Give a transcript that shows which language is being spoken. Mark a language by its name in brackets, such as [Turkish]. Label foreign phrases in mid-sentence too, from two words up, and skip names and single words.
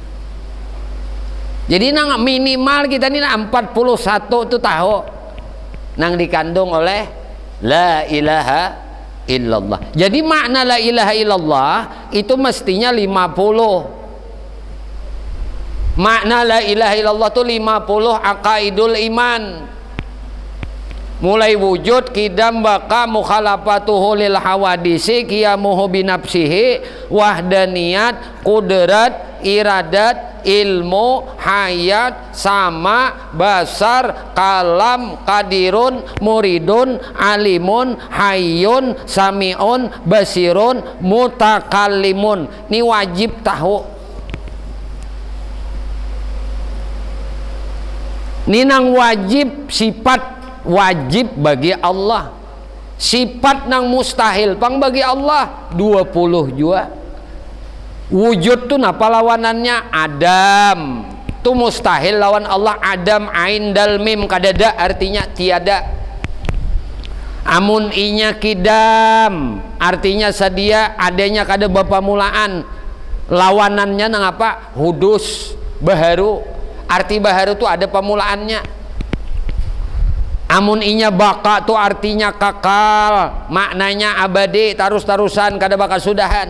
[Banjar] Jadi nang minimal kita ini 41 itu tahu nang dikandung oleh [Arabic] لا إله إلا الله. [Indonesian] Jadi makna [Arabic] لا إله إلا الله [Indonesian] itu mestinya 50. Makna [Arabic] لا إله إلا الله [Indonesian] itu 50 [Arabic] عقائد الإيمان. [Indonesian] Mulai wujud, kidam, baka, [Arabic] مخالفته للحوادث قيامه بنفسه وحدانية قدرة إرادة علم حياة, سمع بصر كلام قادر مريد عالم حي سميع بصير, mutakallimun. [Indonesian] Ini wajib tahu. [Banjar] Ini nang wajib, sifat wajib bagi Allah, sifat nang mustahil pang bagi Allah 20 jua. Wujud tuh napa lawanannya? [Indonesian] Adam tuh mustahil lawan Allah. [Banjar] Adam ain dal mim kadada artinya tiada. Amun inya kidam artinya sedia, adanya kada bapa mulaan. Lawanannya nang apa? Hudus, baharu. Arti baharu tuh ada pemulaannya. Amun inya baka tuh artinya kakal, maknanya abadi, terus-terusan kada bakal sudahan.